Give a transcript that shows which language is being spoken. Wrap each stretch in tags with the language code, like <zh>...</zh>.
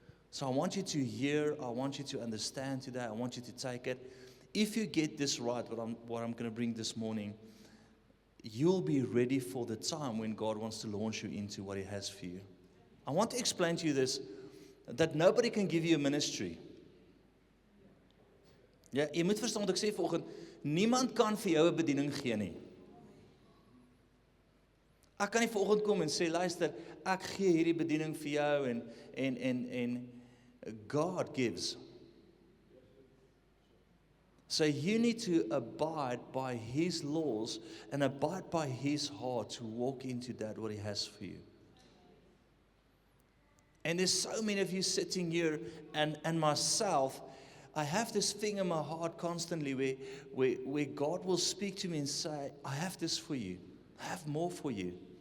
<en>So I want you to hear, I want you to understand today, I want you to take it. If you get this right, what I'm going to bring this morning, you'll be ready for the time when God wants to launch you into what He has for you. I want to explain to you this, that nobody can give you a ministry.</en> <af>Ja, jy moet verstaan wat ek sê vanoggend, niemand kan vir jou 'n bediening gee nie. Ek kan nie vanoggend kom en sê, luister, ek gee hierdie bediening vir jou en</af> <en>God gives. So you need to abide by His laws and abide by His heart to walk into that what He has for you. And there's so many of you sitting here and myself, I have this thing in my heart constantly where God will speak to me and say, I have this for you. I have more for you.</en>